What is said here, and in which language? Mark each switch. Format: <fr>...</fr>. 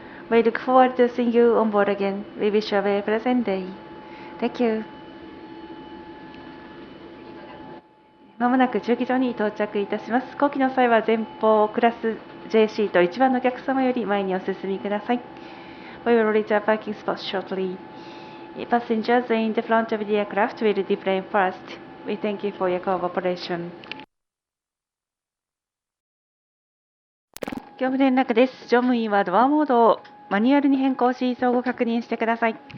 <en>We look forward to seeing you on board again. We wish you a very pleasant day. Thank you.</en> <ja>まもなく駐機場に到着いたします。後期の際は前方クラス J シート1番のお客様より前にお進みください。</ja> <en>We will reach our parking spot shortly. Passengers in the front of the aircraft will deplane first.We thank you for your cooperation.</en> <ja>業務連絡です。乗務員はドアモードをマニュアルに変更し、相互確認してください。</ja>